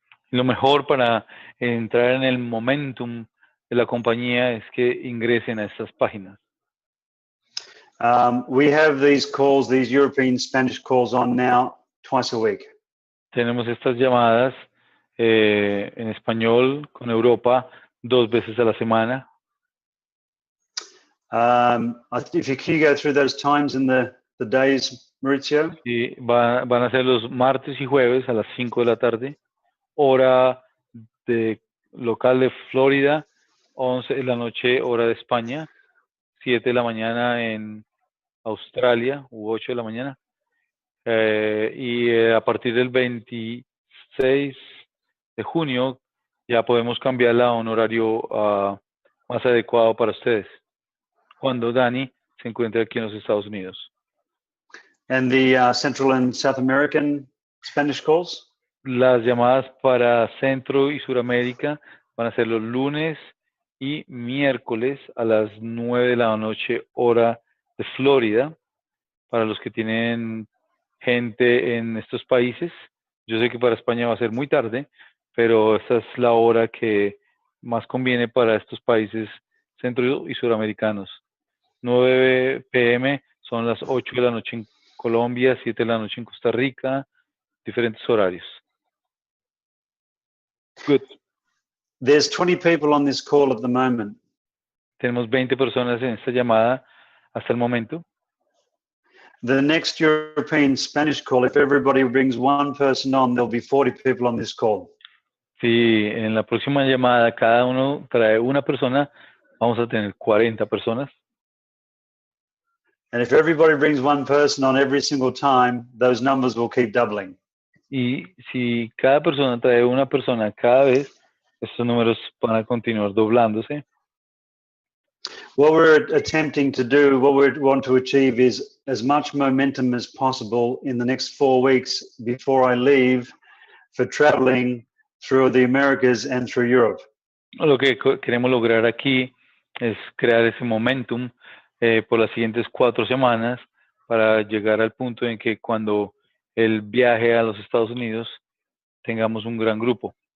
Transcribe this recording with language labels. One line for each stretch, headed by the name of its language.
Spanish: Lo mejor para entrar en el momentum de la compañía es que ingresen a estas páginas.
English: We have these calls, these European Spanish calls on now twice a week.
Spanish: Tenemos estas llamadas en español con Europa 2 veces a la semana.
English: If you go through those times in the days, Maurizio?
Spanish: Y van a ser los martes y jueves a las 5 de la tarde, hora de local de Florida, 11 de la noche, hora de España, 7 de la mañana en Australia, u 8 de la mañana. A partir del 26 de junio ya podemos cambiarla a un horario más adecuado para ustedes, cuando Dani se encuentre aquí en los Estados Unidos.
English: And the Central and South American Spanish calls?
Spanish: Las llamadas para Centro y Suramérica van a ser los lunes y miércoles a las 9 de la noche, hora de Florida, para los que tienen gente en estos países. Yo sé que para España va a ser muy tarde, pero esa es la hora que más conviene para estos países centro y suramericanos. 9 p.m. son las 8 de la noche en Colombia, 7 de la noche en Costa Rica, diferentes horarios.
English: Good. There's 20 people on this call at the moment.
Spanish: Tenemos 20 personas en esta llamada hasta el momento.
English: The next European Spanish call, if everybody brings one person on, there'll be 40 people on this call.
Spanish: Si en la próxima llamada cada uno trae una persona, vamos a tener 40 personas.
English: And if everybody brings one person on every single time, those numbers will keep doubling.
Spanish: Y si cada persona trae una persona cada vez, estos números van a continuar doblándose.
English: What we're attempting to do, what we want to achieve is as much momentum as possible in the next 4 weeks before I leave for traveling through the Americas and through Europe.
Spanish: Lo que queremos lograr aquí es crear ese momentum por las siguientes 4 semanas para llegar al punto en que cuando el viaje a los Estados Unidos tengamos un gran grupo.